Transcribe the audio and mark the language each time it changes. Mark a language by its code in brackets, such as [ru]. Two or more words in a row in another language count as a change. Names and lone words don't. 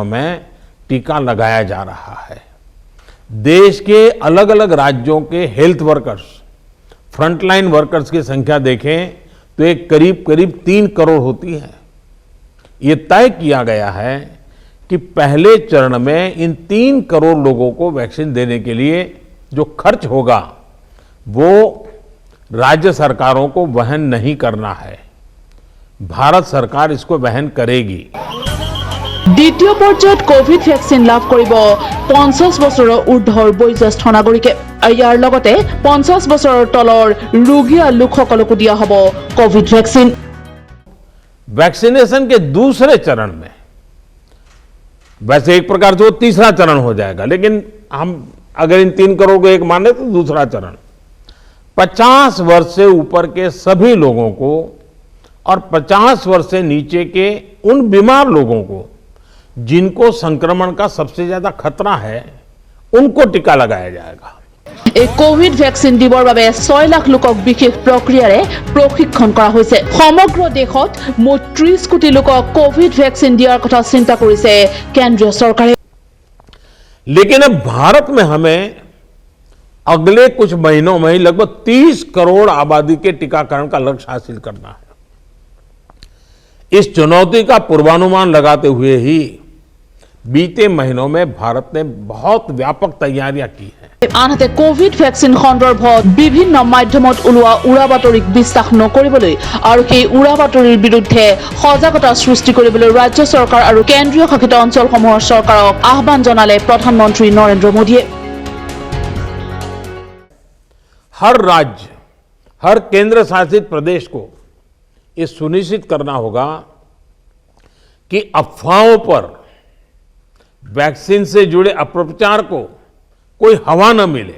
[hi] में टीका लगाया जा रहा है देश के अलग अलग राज्यों के [en] health workers frontline workers [hi] की संख्या देखें तो एक करीब 3 करोड़ होती है ये तय किया गया है कि पहले चरण में इन 3 करोड़ लोगों को वैक्सीन देने के लिए जो खर्च होगा वो राज्य सरकारों को वहन नहीं करना है भारत सरकार इसको वहन करेगी [as] দ্বিতীয় পৰ্যায়ত কোভিড ভ্যাকচিন লাভ কৰিব 50 বছৰৰ ঊৰ্ধ্বৰ বয়োজ্যেষ্ঠ নাগৰিকে ইয়াৰ লগতে 50 বছৰৰ তলৰ ৰোগীয়া লোকসকলকো দিয়া হ'ব কোভিড ভ্যাকচিন [hi] वैक्सीनेशन के दूसरे चरण में वैसे एक प्रकार से वो तीसरा चरण हो जाएगा लेकिन हम अगर इन 3 करोड़ को एक माने तो दूसरा चरण 50 वर्ष से ऊपर के सभी लोगों को और 50 वर्ष से नीचे के उन बीमार लोगों को जिनको संक्रमण का सबसे ज्यादा खतरा है उनको टीका लगाया जाएगा [as] এই কোভিড ভ্যাকচিন দিবৰ বাবে 6 লাখ লোকক বিশেষ প্ৰক্ৰিয়াৰে প্ৰশিক্ষণ কৰা হৈছে সমগ্ৰ দেশত 30 কোটি লোকক কোভিড ভ্যাকচিন দিয়াৰ কথা চিন্তা কৰিছে কেন্দ্ৰীয় চৰকাৰে [hi] लेकिन अब भारत में हमें अगले कुछ महीनों में ही लगभग 30 करोड़ आबादी के टीकाकरण का लक्ष्य हासिल करना है इस चुनौती का पूर्वानुमान लगाते हुए ही बीते महीनों में भारत ने बहुत व्यापक तैयारियां की हैं। [as] আনহাতে কোভিড ভেকচিন সন্দৰ্ভত বিভিন্ন মাধ্যমত ওলোৱা উৰা বাতৰিক বিশ্বাস নকৰিবলৈ আৰু সেই উৰা বাতৰিৰ বিৰুদ্ধে সজাগতা সৃষ্টি কৰিবলৈ ৰাজ্য চৰকাৰ আৰু কেন্দ্ৰীয় শাসিত অঞ্চলসমূহৰ চৰকাৰক আহ্বান জনালে প্ৰধানমন্ত্ৰী নৰেন্দ্ৰ মোদীয়ে। [hi] हर राज्य, हर केंद्र शासित प्रदेश को ये सुनिश्चित करना होगा कि अफवाहों पर, वैक्सीन से जुड़े अपप्रचार को कोई हवा न मिले।